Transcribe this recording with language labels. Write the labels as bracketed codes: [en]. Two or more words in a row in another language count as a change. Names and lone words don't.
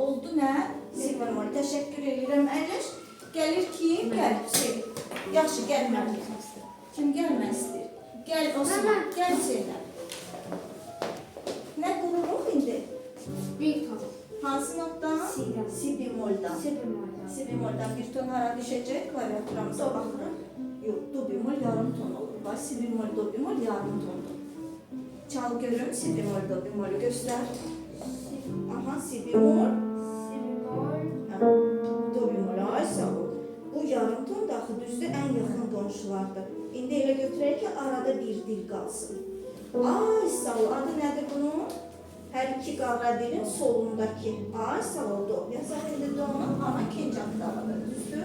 [az] Oldu nə? Si bemol. Təşəkkür edirəm. Əyləş. Gəlir kim? Gəl. Hüseyin. Yaxşı, gəlməm. Kim gəlmək istəyir? Gəl Osman. Gəl Hüseynə. Nə qururuq indi? Bir ton. Hansı notdan? Si'dən. Si bemoldan. Si bemoldan. Si bemoldan bir ton hara düşəcək? Klaviaturamıza baxırıq. Yox, do bemol yarım ton olur. Bax, si bemol, do bemol yarım tondur. Çal görüm, si bemol, do bemolu göstər. Aha, si bemol. Si bemol. Do bemol, ay sağ ol. Bu yarım ton da axı düzdür, ən yaxın qonşulardır. İndi elə götürək ki, arada bir dil qalsın. Ay sağ ol, adı nədir bunun? Hər iki qara dilin solundakı. Ay sağ ol, do. Yazaq indi do'nun ana ikinci aktavadır, düzdür?